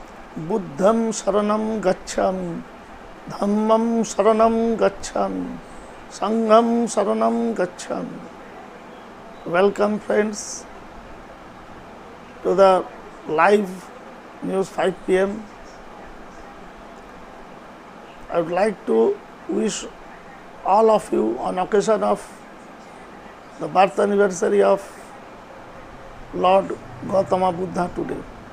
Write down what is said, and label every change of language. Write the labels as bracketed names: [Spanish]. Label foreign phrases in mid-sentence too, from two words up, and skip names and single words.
[Pali] Buddham Saranam Gacchami, Dhammam Saranam Gacchami, Sangham Saranam Gacchami. [English] Welcome friends to the live news 5 p.m. I would like to wish all of you on occasion of the birth anniversary of Lord Gautama Buddha today.